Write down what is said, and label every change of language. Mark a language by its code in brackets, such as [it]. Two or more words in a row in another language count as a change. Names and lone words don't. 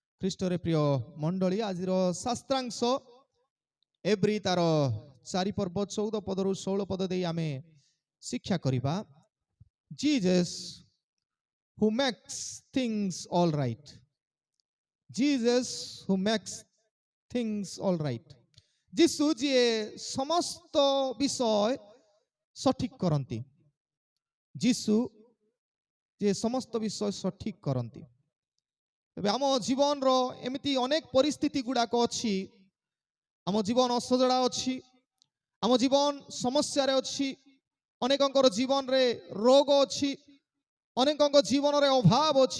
[or] ଖ୍ରୀଷ୍ଟରେ ପ୍ରିୟ ମଣ୍ଡଳୀ ଆଜିର ଶାସ୍ତ୍ରାଂଶ ଏବ୍ରି ତାର 4 ପର୍ବ 14 ପଦରୁ 16 ପଦ ଦେଇ ଆମେ ଶିକ୍ଷା କରିବା। [en] Jesus who makes things all right. Jesus who makes things all right. [or] ଯୀଶୁ ଯିଏ ସମସ୍ତ ବିଷୟ ସଠିକ କରନ୍ତି। ଯୀଶୁ ଯିଏ ସମସ୍ତ ବିଷୟ ସଠିକ କରନ୍ତି। ଏବେ ଆମ ଜୀବନର ଏମିତି ଅନେକ ପରିସ୍ଥିତି ଗୁଡ଼ାକ ଅଛି। ଆମ ଜୀବନ ଅସଜଡ଼ା ଅଛି, ଆମ ଜୀବନ ସମସ୍ୟାରେ ଅଛି, ଅନେକଙ୍କର ଜୀବନରେ ରୋଗ ଅଛି, ଅନେକଙ୍କ ଜୀବନରେ ଅଭାବ ଅଛି।